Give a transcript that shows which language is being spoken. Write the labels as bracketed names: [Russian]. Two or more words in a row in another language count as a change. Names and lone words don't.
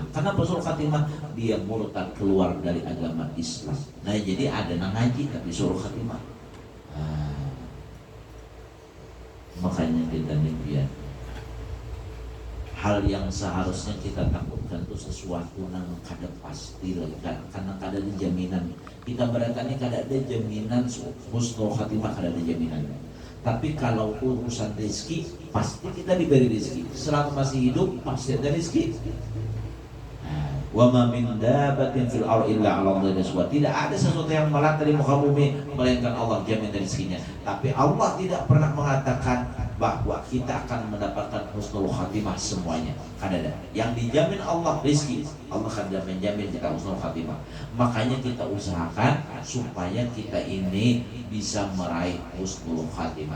[Indonesian] Kenapa [Arabic] سوء الخاتمة? [Indonesian] Dia murtad, keluar dari agama Islam. Nah, jadi ada nang ngaji tapi [Arabic] سوء الخاتمة. [Indonesian] Makanya kita demikian. Hal yang seharusnya kita takutkan itu sesuatu yang kada pasti lagi, karena kada ada jaminan. Kita berkatnya kada ada jaminan [Arabic] حسن الخاتمة, [Indonesian] kada ada jaminan. Tapi kalau urusan rezeki, pasti kita diberi rezeki. Selama masih hidup pasti ada rezeki. [Arabic] وما من دابة في الأرض إلا على الله رزقها. [Indonesian] Tidak ada sesuatu yang melata di muka bumi melainkan Allah jamin rezekinya. Tapi Allah tidak pernah mengatakan bahwa kita akan mendapatkan [Arabic] حسن الخاتمة [Indonesian] semuanya. Kada ada. Yang dijamin Allah rezeki, Allah akan menjamin kita [Arabic] حسن الخاتمة. [Indonesian] Makanya kita usahakan supaya kita ini bisa meraih [Arabic] حسن الخاتمة.